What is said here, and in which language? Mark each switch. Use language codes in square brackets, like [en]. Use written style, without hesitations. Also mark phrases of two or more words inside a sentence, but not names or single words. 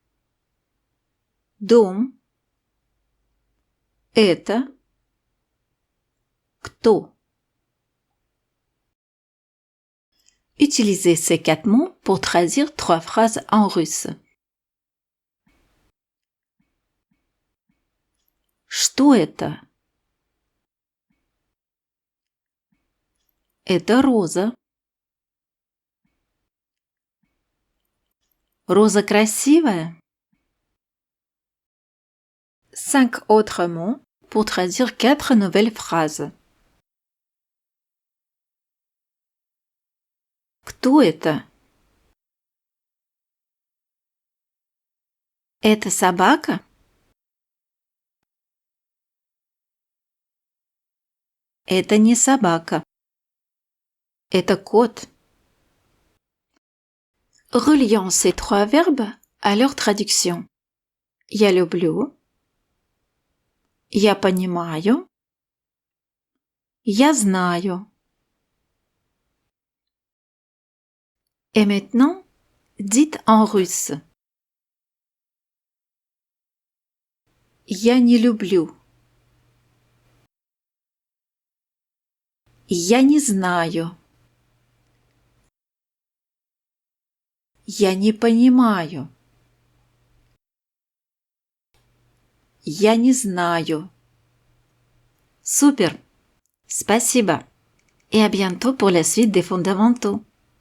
[ru] Дом. Это. Кто? [fr] Utilisez ces 4 mots pour traduire 3 phrases en russe. [ru] Что это? Это роза. Роза красивая? [fr] 5 autres mots pour traduire 4 nouvelles phrases. [ru] Кто это? Это собака? Это не собака. Это кот. [fr] Relions ces 3 verbes à leur traduction. [ru] Я люблю. Я понимаю. Я знаю. [fr] Et maintenant, dites en russe. [ru] Я не люблю. Я не знаю. Я не понимаю. Я не знаю. Super. Спасибо. [fr] Et à bientôt pour la suite des fondamentaux.